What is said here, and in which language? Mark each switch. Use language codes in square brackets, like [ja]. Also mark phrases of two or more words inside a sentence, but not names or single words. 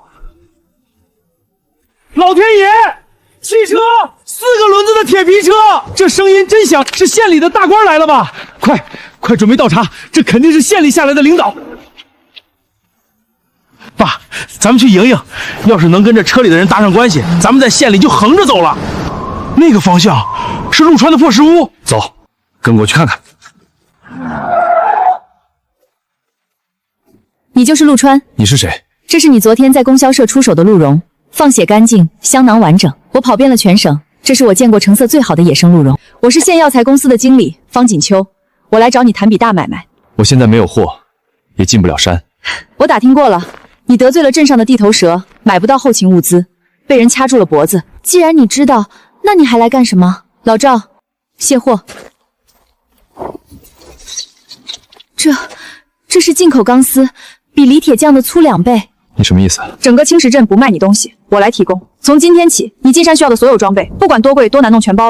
[zh] 老天爺，汽車，4個輪子的鐵皮車，這聲音真響，是縣裡的大官來了吧？快準備倒茶，這肯定是縣裡下來的領導。爸，咱們去迎迎，要是能跟這車裡的人搭上關係，咱們在縣裡就橫着走了。那個方向是陸川的破石屋，走，跟過去看看。你就是陸川？你是誰？這是你昨天在供銷社出手的鹿茸，放血乾淨，香囊完整。我跑遍了全省，這是我見過成色最好的野生鹿茸。我是縣藥材公司的經理方錦秋，我來找你談筆大買賣。我現在沒有貨，也進不了山。我打聽過了。你得罪了鎮上的地頭蛇，買不到後勤物資，被人掐住了脖子。既然你知道，那你還來幹什麼？老趙，卸貨。這是進口鋼絲，比鋰鐵匠的粗2倍。你什麼意思？整個青石鎮不賣你東西，我來提供。從今天起，你進山需要的所有裝備，不管多貴多難弄，全包了。